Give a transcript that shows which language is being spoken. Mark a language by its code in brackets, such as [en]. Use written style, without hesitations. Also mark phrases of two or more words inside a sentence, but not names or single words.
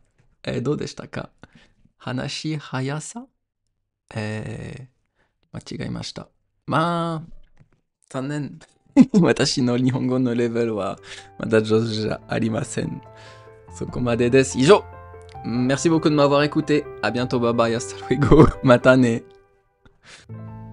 [ja] どうでしたか？話速さ？間違えました。まあ、残念。私の日本語のレベルはまだ上手じゃありません。そこまでです。以上。 [fr] Merci beaucoup de m'avoir écouté. À bientôt. [en] Bye bye. [es] Hasta luego. [ja] Matane.